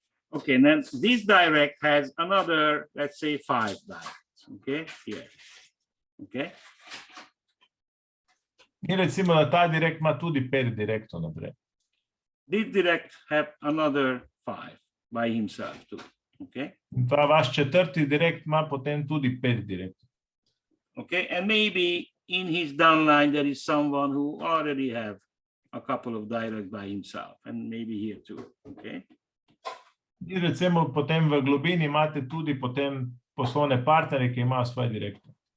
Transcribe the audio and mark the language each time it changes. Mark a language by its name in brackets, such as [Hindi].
[English] Okay, and then this direct has another, let's say 5 directs, okay, here, okay. [Slovenian] In recimo, da ta direkt ima tudi 5 direktov naprej. [English] This direct have another 5 by himself too, okay. [Slovenian] In ta vaš četrti direkt ima potem tudi 5 direktov. [English] Okay, and maybe in his downline there is someone who already have a couple of directs by himself, and maybe here too, okay. [Slovenian] In recimo potem v globini imate tudi potem poslovne partnerje, ki imajo svoje direktore.